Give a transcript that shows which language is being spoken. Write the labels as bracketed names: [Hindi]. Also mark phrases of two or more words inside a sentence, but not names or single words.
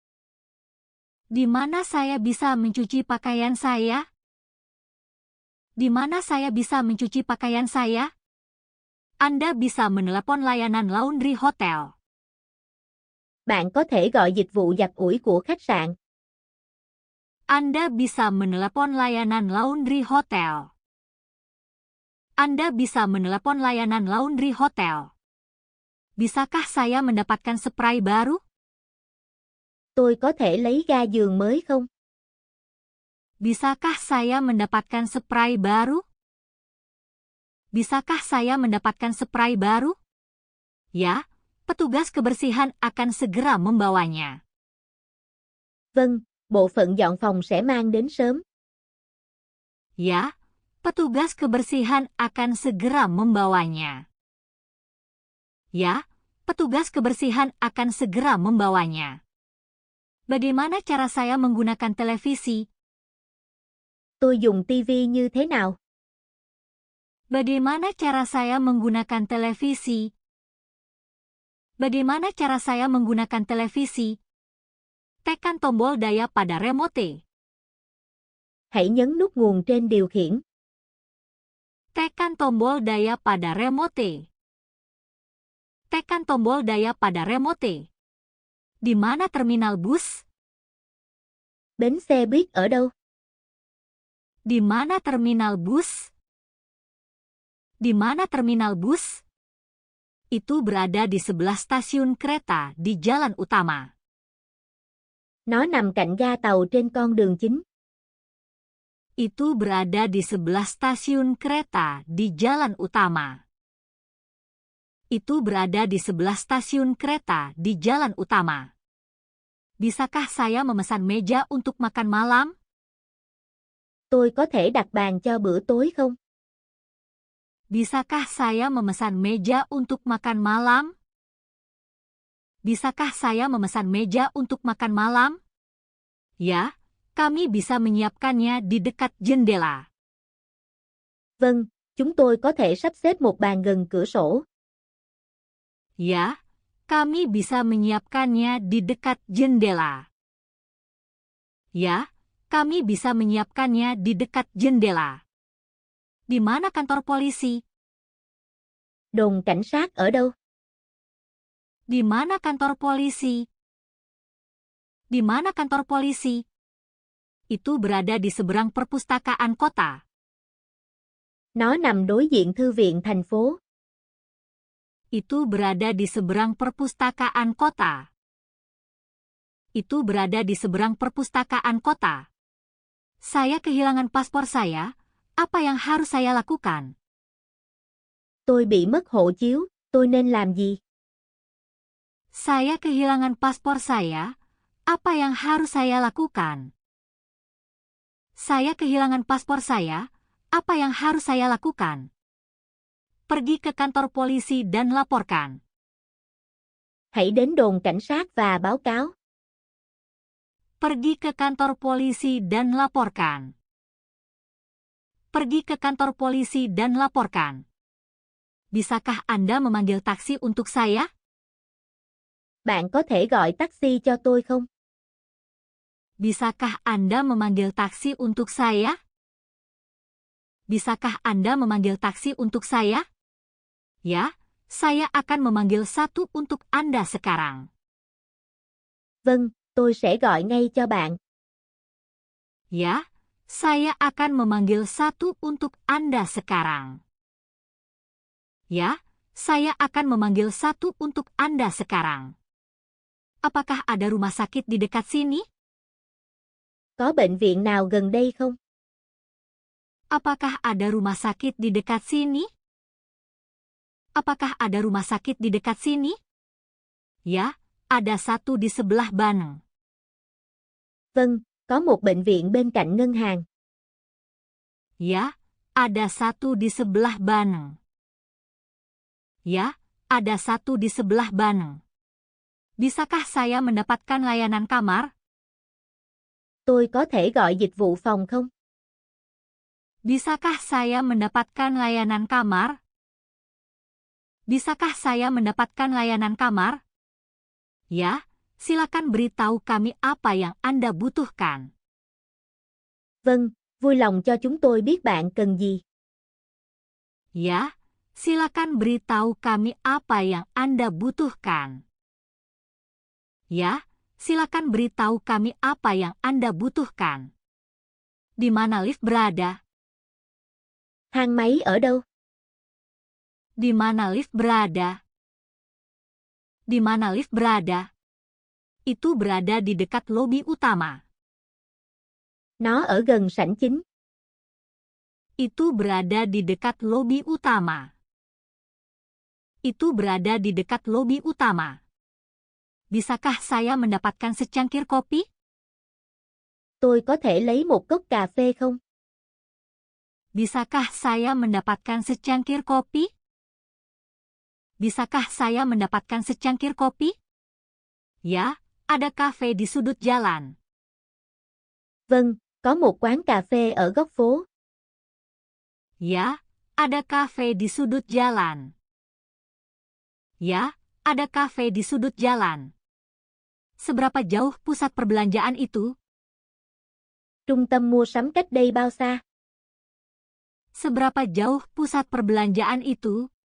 [Indonesian] Di mana saya bisa mencuci pakaian saya? Di mana saya bisa mencuci pakaian saya? Anda bisa menelepon layanan laundry hotel. [Vietnamese] Bạn có thể gọi dịch vụ giặt ủi của khách sạn. [Indonesian] Anda bisa menelepon layanan laundry hotel. Anda bisa menelepon layanan laundry hotel. Bisakah saya mendapatkan spray baru? [Vietnamese] Tôi có thể lấy ga giường mới không? [Indonesian] Bisakah saya mendapatkan spray baru? Bisakah saya mendapatkan spray baru? Ya, petugas kebersihan akan segera membawanya. [Vietnamese] Vâng, bộ phận dọn phòng sẽ mang đến sớm. [Indonesian] Ya, petugas kebersihan akan segera membawanya. Ya, petugas kebersihan akan segera membawanya. Bagaimana cara saya menggunakan televisi? [Vietnamese] Tôi dùng TV như thế nào? [Indonesian] Bagaimana cara saya menggunakan televisi? Bagaimana cara saya menggunakan televisi? Tekan tombol daya pada remote. [Vietnamese] Hãy nhấn nút nguồn trên điều khiển. [Indonesian] Tekan tombol daya pada remote. Tekan tombol daya pada remote. Di mana terminal bus? [Vietnamese] Bến xe buýt ở đâu? [Indonesian] Di mana terminal bus? Di mana terminal bus? Itu berada di sebelah stasiun kereta di jalan utama. [Vietnamese] Nó nằm cạnh ga tàu trên con đường chính. [Indonesian] Itu berada di sebelah stasiun kereta di jalan utama. Itu berada di sebelah stasiun kereta di jalan utama. Bisakah saya memesan meja untuk makan malam? [Vietnamese] Tôi có thể đặt bàn cho bữa tối không? [Indonesian] Bisakah saya memesan meja untuk makan malam? Bisakah saya memesan meja untuk makan malam? Ya, kami bisa menyiapkannya di dekat jendela. [Vietnamese] Vâng, chúng tôi có thể sắp xếp một bàn gần cửa sổ. [Indonesian] Ya, kami bisa menyiapkannya di dekat jendela. Ya, kami bisa menyiapkannya di dekat jendela. Di mana kantor polisi? [Vietnamese] Đồn cảnh sát ở đâu? [Indonesian] Di mana kantor polisi? Di mana kantor polisi? Itu berada di seberang perpustakaan kota. [Vietnamese] Nó nằm đối diện thư viện thành phố. [Indonesian] Itu berada di seberang perpustakaan kota. Itu berada di seberang perpustakaan kota. Saya kehilangan paspor saya. Apa yang harus saya lakukan? [Vietnamese] Tôi bị mất hộ chiếu, tôi nên làm gì? [Indonesian] Saya kehilangan paspor saya. Apa yang harus saya lakukan? Saya kehilangan paspor saya. Apa yang harus saya lakukan? Pergi ke kantor polisi dan laporkan. [Vietnamese] Hãy đến đồn cảnh sát và báo cáo. [Indonesian] Pergi ke kantor polisi dan laporkan. Pergi ke kantor polisi dan laporkan. Bisakah Anda memanggil taksi untuk saya? [Vietnamese] Bạn có thể gọi taxi cho tôi không? [Indonesian] Bisakah Anda memanggil taksi untuk saya? Bisakah Anda memanggil taksi untuk saya? Ya, saya akan memanggil satu untuk Anda sekarang. [Vietnamese] Vâng, tôi sẽ gọi ngay cho bạn. [Indonesian] Ya, saya akan memanggil satu untuk Anda sekarang. Ya, saya akan memanggil satu untuk Anda sekarang. Apakah ada rumah sakit di dekat sini? [Vietnamese] Có bệnh viện nào gần đây không? [Indonesian] Apakah ada rumah sakit di dekat sini? Apakah ada rumah sakit di dekat sini? Ya, ada satu di sebelah Bank. [Vietnamese] Vâng, có một bệnh viện bên cạnh ngân hàng. [Indonesian] Ya, ada satu di sebelah Bank. Ya, ada satu di sebelah Bank. Bisakah saya mendapatkan layanan kamar? [Vietnamese] Tôi có thể gọi dịch vụ phòng không? [Indonesian] Bisakah saya mendapatkan layanan kamar? Bisakah saya mendapatkan layanan kamar? Ya, silakan beritahu kami apa yang Anda butuhkan. [Vietnamese] Vâng, vui lòng cho chúng tôi biết bạn cần gì. [Indonesian] Ya, silakan beritahu kami apa yang Anda butuhkan. Ya, silakan beritahu kami apa yang Anda butuhkan. Di mana lift berada? [Vietnamese] Thang máy ở đâu? [Indonesian] Di mana lift berada? Di mana lift berada? Itu berada di dekat lobi utama. [Vietnamese] Nó ở gần sảnh chính. [Indonesian] Itu berada di dekat lobi utama. Itu berada di dekat lobi utama. Bisakah saya mendapatkan secangkir kopi? [Vietnamese] Tôi có thể lấy một cốc cà phê không? [Indonesian] Bisakah saya mendapatkan secangkir kopi? Bisakah saya mendapatkan secangkir kopi? Ya, ada kafe di sudut jalan. [Vietnamese] Vâng, có một quán cà phê ở góc phố. [Indonesian] Ya, ada kafe di sudut jalan. Ya, ada kafe di sudut jalan. Seberapa jauh pusat perbelanjaan itu? [Vietnamese] Trung tâm mua sắm cách đây bao xa? [Indonesian] Seberapa jauh pusat perbelanjaan itu?